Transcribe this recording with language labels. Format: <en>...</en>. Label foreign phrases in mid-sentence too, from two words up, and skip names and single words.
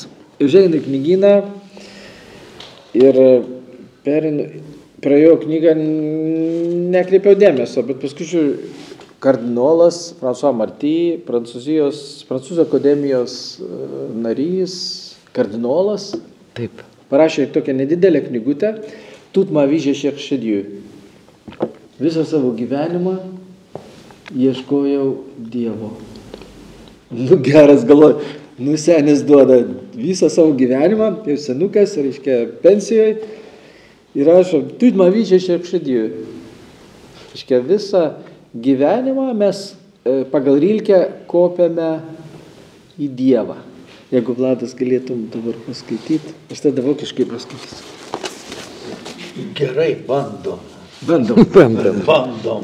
<lt>Užeinu į knygyną ir praėjau knygą, nekreipiau dėmesio, bet paskui kardinolas François Marty, Prancūzų akademijos narys, kardinolas, taip, parašė tokią nedidelę knygutę</lt> <fr>Toute ma vie je cherchais Dieu.</fr> <lt>Visą savo gyvenimą ieškojau Dievo. Geras, galvoju, senis duoda visą savo gyvenimą, jau senukas, reiškia, pensijoje, ir rašo,</lt> <fr>Toute ma vie je cherchais Dieu.</fr> <lt>Reiškia, visą gyvenimą mes pagal Rilkę kopiame į Dievą. Jeigu Vladas galėtum dabar paskaityti, aš tada vokiškai paskaitysiu. Gerai, bandom. Bandom.</lt>